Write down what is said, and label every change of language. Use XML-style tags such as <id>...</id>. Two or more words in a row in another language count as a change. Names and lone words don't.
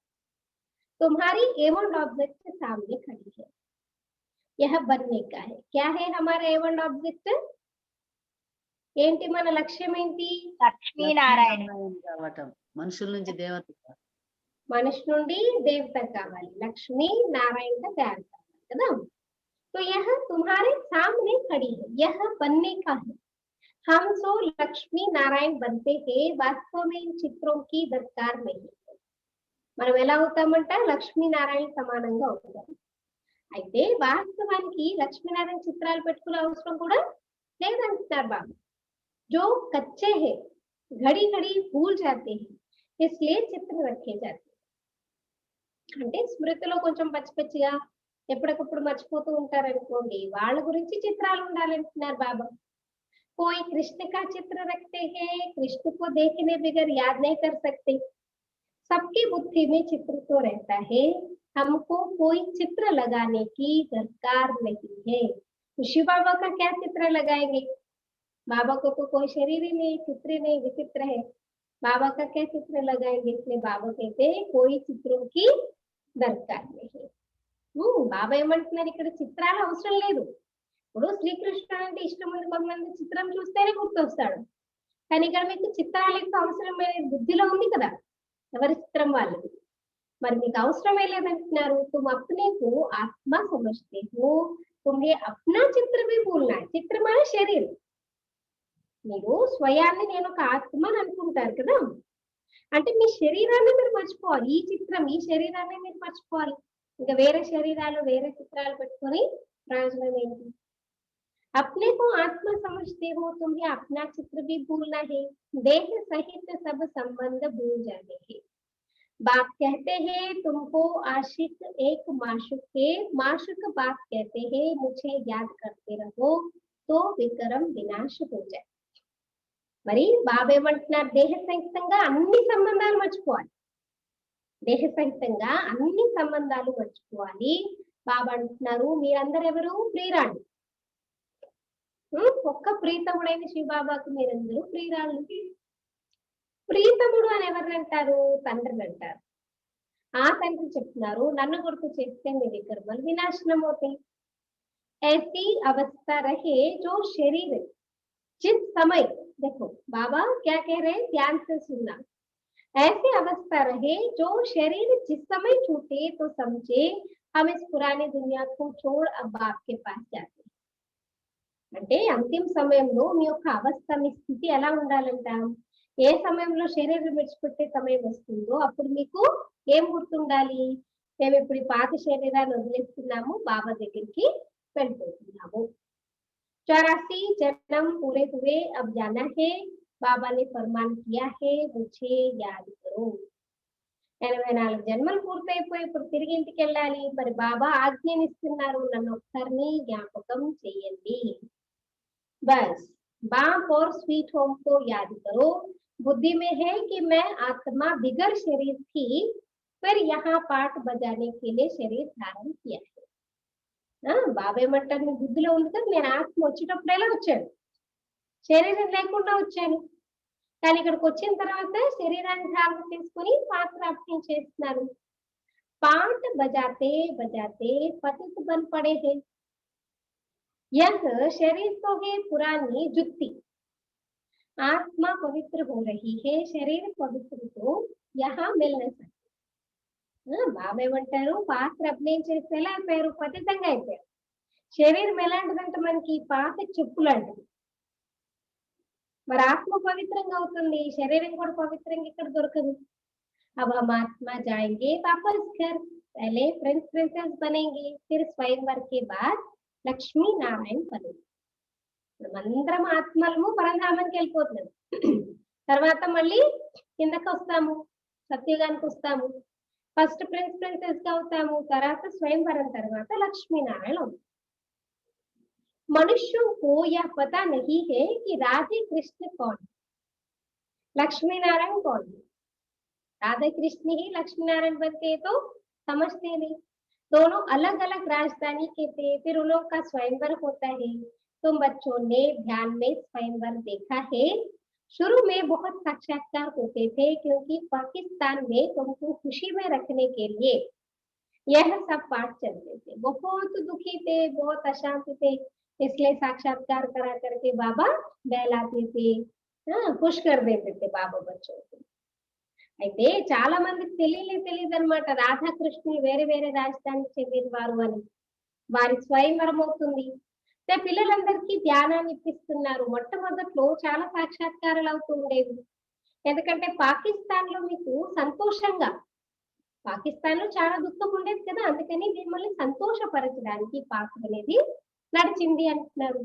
<hi>तुम्हारी</hi> <en>aim and object</en> <hi>सामने खड़ी है, यह बनने का है. क्या है हमारा</hi> <en>aim and object?</en> <te>ఏంటి మన లక్ష్యం ఏంటి? లక్ష్మీనారాయణ కావటం, మనుషుల నుంచి దేవత. మనిషి నుండి దేవత కావాలి, లక్ష్మీ నారాయణ తయారు కావాలి కదా.</te> <hi>तो यह तुम्हारे सामने खड़ी है, यह बनने का है. हम सो लक्ष्मी नारायण बनते हैं, वास्तव में इन चित्रों की दरकार नहीं है.</hi> <te>మనం ఎలా అవుతామంట, లక్ష్మీనారాయణ సమానంగా అవుతాం. అయితే వాస్తవానికి లక్ష్మీనారాయణ చిత్రాలు పెట్టుకునే అవసరం కూడా లేదంటున్నారు బాబు.</te> <hi>जो कच्चे हैं घड़ी घड़ी भूल जाते हैं, इसलिए चित्र रखे जाते हैं.</hi> <te>అంటే స్మృతిలో కొంచెం పచ్చి పచ్చిగా ఎప్పటికప్పుడు మర్చిపోతూ ఉంటారనుకోండి, వాళ్ళ గురించి చిత్రాలు ఉండాలంటున్నారు బాబా.</te> <hi>कोई कृष्ण का चित्र रखते हैं, कृष्ण को देखने बगैर याद नहीं कर सकते. सबकी बुद्धि में चित्र तो रहता है, हमको कोई चित्र लगाने की दरकार नहीं है. शिव बाबा का क्या चित्र लगाएंगे? बाबा को तो कोई शरीर ही नहीं, चित्र ही नहीं, विचित्र है. बाबा का क्या चित्र लगाएंगे? इसलिए बाबा कहते हैं कोई चित्रों की दरकार नहीं.</hi> <te>బాబా ఏమంటున్నారు, ఇక్కడ చిత్రాలు అవసరం లేదు. ఇప్పుడు శ్రీకృష్ణుడు అంటే ఇష్టం ఉంది, కొంతమంది చిత్రం చూస్తేనే గుర్తొస్తాడు. కానీ ఇక్కడ మీకు చిత్రాల యొక్క అవసరం బుద్ధిలో ఉంది కదా, ఎవరి చిత్రం వాళ్ళది. మరి మీకు అవసరమే లేదంటున్నారు.</te> <hi>तुम अपने को आत्मा समझते हो, तुम्हें अपना चित्र भी भूलना है.</hi> <te>చిత్రం అనే శరీరం. మీరు స్వయాన్ని నేను ఒక ఆత్మ అని అనుకుంటారు కదా, అంటే మీ శరీరాన్ని మీరు మర్చిపోవాలి. ఈ చిత్రం, ఈ శరీరాన్ని మీరు మర్చిపోవాలి. ఇంకా వేరే శరీరాలు వేరే చిత్రాలు పెట్టుకొని ప్రయోజనం ఏంటి?</te> <hi>अपने को आत्मा समझते हो, तुम्हें अपना चित्र भी भूलना है. देह सहित सब संबंध भूल जाने हैं. बाप कहते हैं तुमको आशिक एक माशुक है, माशुक बाप कहते हैं मुझे याद करते रहो तो विक्रम विनाश हो जाए.</hi> <te>మరి బాబా ఏమంటున్నారు, దేహ సహితంగా అన్ని సంబంధాలు మర్చిపోవాలి. దేహ సహితంగా అన్ని సంబంధాలు మర్చిపోవాలి. బాబా అంటున్నారు మీరందరూ ఎవరు? ప్రియురాళ్ళు. ఒక్క ప్రీతముడైన శివబాబాకు మీరందరూ ప్రియురాళ్ళు. ప్రీతముడు అని ఎవరిని అంటారు? తండ్రిని అంటారు. ఆ తండ్రి చెప్తున్నారు నన్ను గుర్తు చేస్తే మీ వికర్మలు వినాశనం అవుతాయి.</te> <hi>ऐसी अवस्था रहे जो शरीर जिस समय, देखो बाबा क्या कह रहे हैं, ध्यान से सुनना. ऐसी अवस्था रहे जो शरीर जिस समय छूटे तो समझे हम इस पुरानी दुनिया को छोड़ अब बाप के पास जाते.</hi> <te>అంటే అంతిమ సమయంలో మీ యొక్క అవస్థ, మీ స్థితి ఎలా ఉండాలంట, ఏ సమయంలో శరీరం విడిచిపెట్టే సమయం వస్తుందో అప్పుడు మీకు ఏం గుర్తుండాలి? మేము ఇప్పుడు ఈ పాత శరీరాన్ని వదిలేస్తున్నాము, బాబా దగ్గరికి వెళ్ళిపోతున్నాము.</te> <hi>84 जन्म पूरे हुए, अब जाना है. बाबा ने फरमान किया है मुझे याद करो.</hi> <te>84 జన్మలు పూర్తయిపోయి ఇప్పుడు తిరిగి ఇంటికి వెళ్ళాలి. మరి బాబా ఆజ్ఞనిస్తున్నారు, నన్ను ఒక్కరిని జ్ఞాపకం చెయ్యండి.</te> <hi>बस बाप और</hi> <en>sweet home</en> <hi>को याद करो. बुद्धि में है कि मैं आत्मा बिगर शरीर थी, फिर यहाँ पाठ बजाने के लिए शरीर धारण किया है।</hi> <te>బాబా ఏమంటారు, మీ బుద్ధిలో ఉంది కదా, నేను ఆత్మ వచ్చేటప్పుడేలా వచ్చాను, శరీరం లేకుండా వచ్చాను. కానీ ఇక్కడికి వచ్చిన తర్వాత శరీరాన్ని ధారణ చేసుకుని పాత్ర అభినయం చేస్తున్నారు.</te> <hi>पाठ बजाते बजाते पतित बन पड़े हैं। यह शरीर तो है पुरानी जुत्ती, आत्मा पवित्र हो रही है, शरीर पवित्र तो यहाँ मिल नहीं सकता।</hi> <te>బాబా ఏమంటారు, పాత్ర అభినయం చేస్తే ఎలా అయిపోయారు, పతితంగా అయిపోయారు. శరీరం ఎలాంటిదంటే మనకి పాత చెప్పు లాంటిది. మరి ఆత్మ పవిత్రంగా అవుతుంది, శరీరం కూడా పవిత్రంగా ఇక్కడ దొరకదు.</te> <hi>अब हम आत्मा जाएंगे वापस घर, पहले</hi> <en>prince princess</en> <hi>बनेंगे, फिर स्वयंवर के बाद లక్ష్మీ నారాయణ బनेंगे.</hi> <te>మనమందరం ఆత్మలము పరంధామానికి వెళ్ళిపోతున్నాం. తర్వాత మళ్ళీ కిందకి వస్తాము, సత్యుగానికి వస్తాము.</te> <en>first prince princess</en> <te>గా అవుతాము, తర్వాత స్వయంవరం, తర్వాత లక్ష్మీ నారాయణ అవుతాం.</te> <hi>मनुष्यों को यह पता नहीं है कि राधे कृष्ण कौन, लक्ष्मी नारायण कौन है. राधा कृष्ण ही लक्ष्मी नारायण बनते तो समझते नहीं. दोनों अलग अलग राजधानी के थे, फिर उन लोग का स्वयंवर होता है. तुम बच्चों ने ध्यान में स्वयंवर देखा है. शुरू में बहुत साक्षात्कार होते थे, क्योंकि पाकिस्तान में तुमको खुशी में रखने के लिए यह सब पाठ चलते थे. बहुत दुखी थे, बहुत अशांत थे, इसलिए साक्षात्कार करा करके बाबा बहलाते थे, खुश कर देते थे बाबा बच्चों को.</hi> <te>అయితే చాలా మందికి తెలియదు అనమాట, రాధాకృష్ణులు వేరే వేరే రాజధానికి చెందిన వారు అని. వారి స్వయంవరం అవుతుంది, పిల్లలందరికీ ధ్యానాన్ని ఇప్పిస్తున్నారు. మొట్టమొదట్లో చాలా సాక్షాత్కారాలు అవుతూ ఉండేవి. ఎందుకంటే పాకిస్తాన్ లో మీకు సంతోషంగా, పాకిస్తాన్ లో చాలా దుఃఖం ఉండేది కదా, అందుకని మిమ్మల్ని సంతోషపరచడానికి పాత్ర అనేది నడిచింది అంటున్నారు.</te>